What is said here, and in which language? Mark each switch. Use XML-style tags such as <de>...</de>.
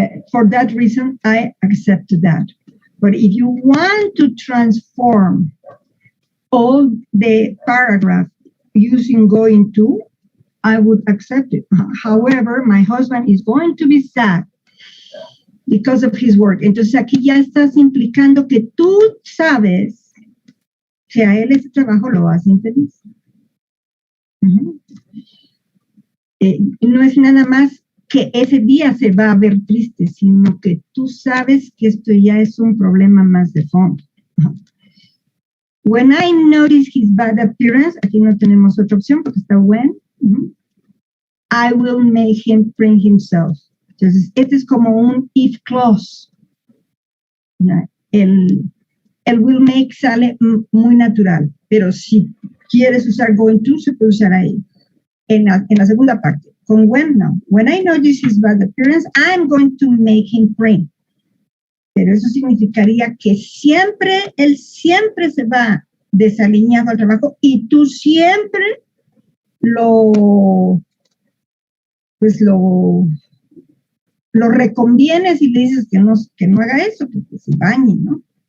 <en>For that reason, I accept that. But if you want to transform all the paragraph using going to, I would accept it. However, my husband is going to be sad because of his work.</en> <es>Entonces aquí ya estás implicando que tú sabes que a él ese trabajo lo hace infeliz. No es nada más que ese día se va a ver triste, sino que tú sabes que esto ya es un problema más de fondo.</es> <en>When I notice his bad appearance,</en> <es>aquí no tenemos otra opción porque está when,</es> <en>I will make him bring himself.</en> <es>Entonces, este es como un if clause. El will make sale muy natural, pero si quieres usar going to, se puede usar ahí. En la segunda parte. Con when, no.</es> <en>When I notice his bad appearance, I'm going to make him bring.</en> <es>Pero eso significaría que él siempre se va desalineado al trabajo y tú siempre lo reconvienes y le dices que no haga eso, que se bañe, ¿no?</es>